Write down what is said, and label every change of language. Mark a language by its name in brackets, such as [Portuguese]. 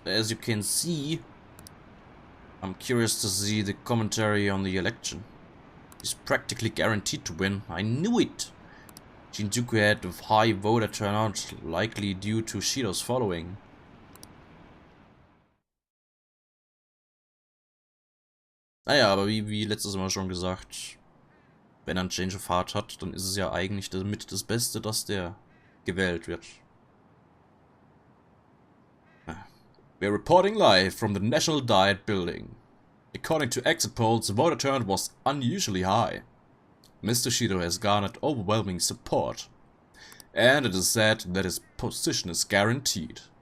[English] As you can see, I'm curious to see the commentary on the election. He's practically guaranteed to win. I knew it! Shinjuku had a high voter turnout, likely due to Shido's following. [German] Naja, aber wie letztes Mal schon gesagt, wenn er einen Change of Heart hat, dann ist es ja eigentlich damit das Beste, dass der gewählt wird. [English] We're reporting live from the National Diet Building. According to exit polls, the voter turnout was unusually high. Mr. Shido has garnered overwhelming support, and it is said that his position is guaranteed.